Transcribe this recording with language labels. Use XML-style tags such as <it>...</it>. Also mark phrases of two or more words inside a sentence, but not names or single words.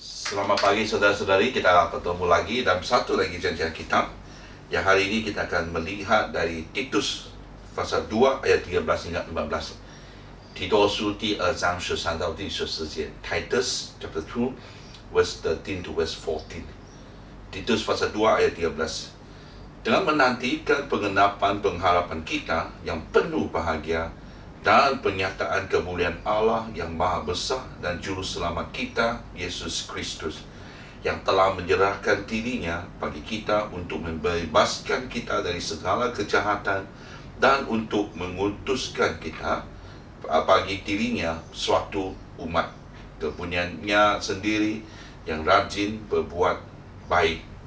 <id>Selamat pagi saudara-saudari, kita bertemu lagi dalam satu lagi janjian kitab. Yang hari ini kita akan melihat dari Titus pasal 2 ayat 13 hingga 14.</id> <zh>提多书第2章13到第14节</zh> <en>Titus chapter 2 verse 13 to verse 14.</en> <id>Titus pasal 2 ayat 13. Dengan menantikan pengenapan pengharapan kita yang penuh bahagia dan penyataan kemuliaan Allah yang maha besar dan juru selamat kita, Yesus Kristus, yang telah menyerahkan dirinya bagi kita untuk membebaskan kita dari segala kejahatan dan untuk mengutuskan kita bagi dirinya suatu umat kepunyaannya sendiri yang rajin berbuat baik.</id>